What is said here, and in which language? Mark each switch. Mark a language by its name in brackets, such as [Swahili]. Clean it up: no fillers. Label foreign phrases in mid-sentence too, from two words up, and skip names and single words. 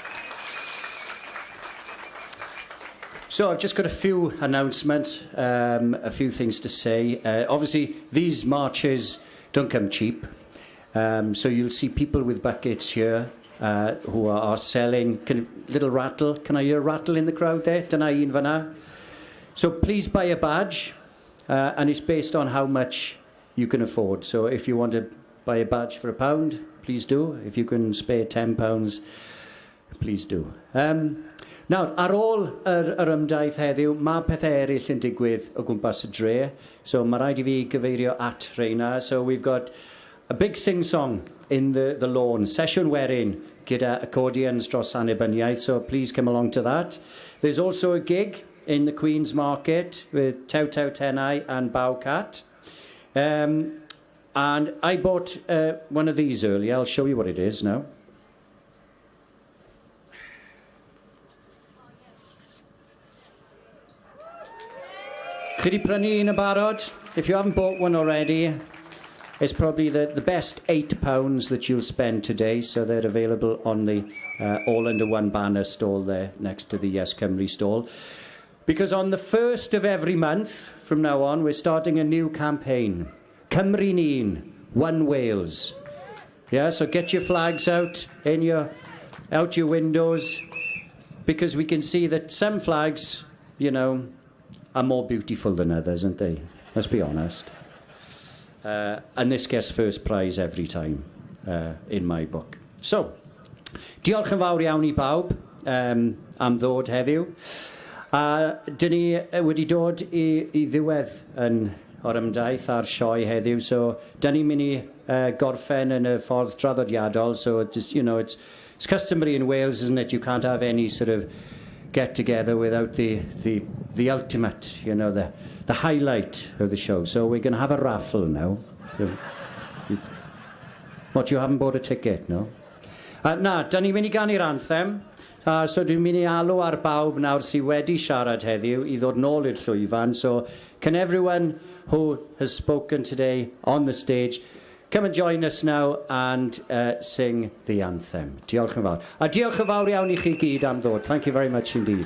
[English] So I've just got a few announcements, a few things to say. Obviously, these marches don't come cheap. So you'll see people with buckets here who are selling. Little rattle. Can I hear a rattle in the crowd there? [Welsh] Dyna un fanna. [English] So please buy a badge. And it's based on how much you can afford. So if you want to buy a badge for £1, please do. If you can spare £10, please do. [Welsh] Nawr, ar ôl yr ymdaith heddiw, mae pethau eraill yn digwydd o gwmpas y dre. So mae rhaid I fi gyfeirio at reina. [English] So we've got a big sing-song in the lawn. [Welsh] Sesiwn werin gyda accordions dros Annibyniaeth. [English] So please come along to that. There's also a gig in the Queen's Market with Tew Tew Tenai and Bao Cat. And I bought one of these earlier. I'll show you what it is now. [Welsh] Chi di prynu un yn barod? [English] If you haven't bought one already, it's probably the best £8 that you'll spend today. So they're available on the All Under One Banner stall there next to the Yes Cymru stall. Because on the 1st of every month from now on, we're starting a new campaign. [Welsh] Cymru Ni'n, [English] One Wales. Yeah, so get your flags out your windows, because we can see that some flags, are more beautiful than others, aren't they? Let's be honest. And this gets first prize every time in my book. So, [Welsh] diolch yn fawr iawn I bawb am ddod heddiw. Dyn ni wedi dod I ddiwedd yn Gorymdaith ar sioe heddiw, so dyn ni'n mynd I gorffen yn y ffordd traddodiadol, [English] so it's customary in Wales, isn't it? You can't have any sort of get together without the ultimate, the highlight of the show. So we're going to have a raffle now. So, what, you haven't bought a ticket, no? [Welsh] Na, dyn ni'n mynd I ganu'r anthem. So dwi'n mynd I alw ar bawb nawr sydd wedi siarad heddiw I ddod nôl i'r llwyfan. [English] So can everyone who has spoken today on the stage come and join us now and sing the anthem. [Welsh] Diolch yn fawr. A diolch yn fawr iawn I chi gyd am ddod. [English] Thank you very much indeed.